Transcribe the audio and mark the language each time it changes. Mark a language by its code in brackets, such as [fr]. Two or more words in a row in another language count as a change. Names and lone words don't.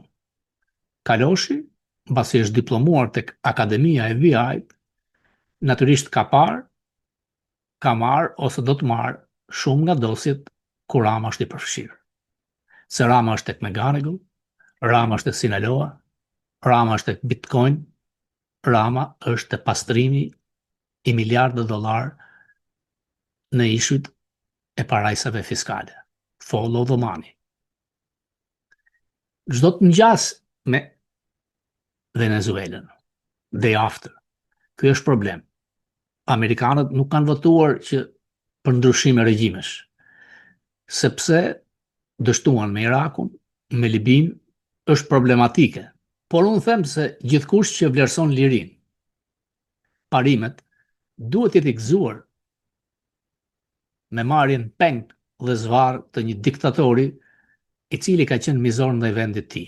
[sq] Kaloshi, mbasi është diplomuar tek Akademia e FBI-t, natyrisht ka marrë ose do të marrë shumë nga dosjet ku Rama është i përfshirë. Se Rama është tek McGonigal, Rama është tek Sinaloa, Rama është tek Bitcoin, Rama është tek pastrimi i miliardë dollar në ishujt e parajsave fiskale. [en] Follow the money. [sq] Çdo të ngjas me Venezuelën, [en] day after. [sq] Ky është problem. Amerikanët nuk kanë votuar që për ndryshime regjimesh, sepse dështuan me Irakun, me Libin, është problematike. Por unë them se gjithkush që vlerëson lirin, parimet, duhet jetë i gëzuar me marrjen peng dhe zvarr të një diktatori i cili ka qenë mizor ndaj vendit tij.